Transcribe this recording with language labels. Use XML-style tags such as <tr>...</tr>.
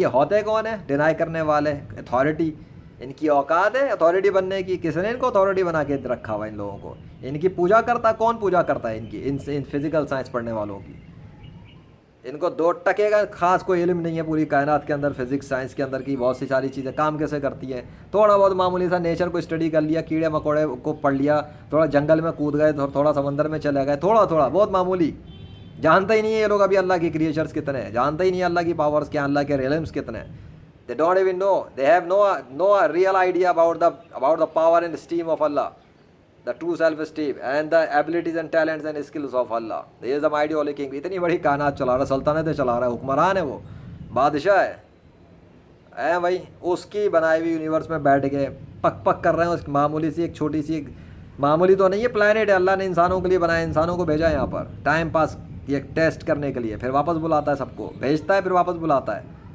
<ur>یہ ہوتے کون ہیں ڈینائی کرنے والے؟ اتھارٹی. ان کی اوقات ہے اتھارٹی بننے کی؟ کس نے ان کو اتھارٹی بنا کے رکھا ہوا؟ ان لوگوں کو ان کی پوجا کرتا، کون پوجا کرتا ہے ان کی، ان فزیکل سائنس پڑھنے والوں کی؟ ان کو 2% کا خاص کوئی علم نہیں ہے پوری کائنات کے اندر، فزکس سائنس کے اندر کی بہت سی ساری چیزیں کام کیسے کرتی ہیں. تھوڑا بہت معمولی سا نیچر کو اسٹڈی کر لیا، کیڑے مکوڑے کو پڑھ لیا، تھوڑا جنگل میں کود گئے، تھوڑا سمندر میں چلے گئے، تھوڑا بہت معمولی. جانتے ہی نہیں ہے یہ لوگ ابھی اللہ کی کریچرز کتنے ہیں، جانتے ہی نہیں اللہ کی پاورز کیا، اللہ کے ریلمز کتنے ہیں.</ur> <en>They don't even know. They have no real idea about the power and esteem of Allah, the true self-esteem and the abilities and talents and skills of Allah. He is the mighty holy king.</en> <ur>اتنی بڑی کائنات چلا رہا ہے، سلطنتیں چلا رہا ہے، حکمران ہے، وہ بادشاہ ہے. اے بھائی، اس کی بنائی ہوئی یونیورس میں بیٹھ کے پک کر رہے ہیں اس معمولی سی ایک چھوٹی سی، معمولی تو نہیں ہے، پلانٹ ہے، اللہ نے انسانوں کے لیے بنایا، انسانوں کو بھیجا یہاں پر ٹائم پاس یہ ٹیسٹ کرنے کے لیے، پھر واپس بلاتا ہے، سب کو بھیجتا ہے، پھر واپس بلاتا ہے.</ur>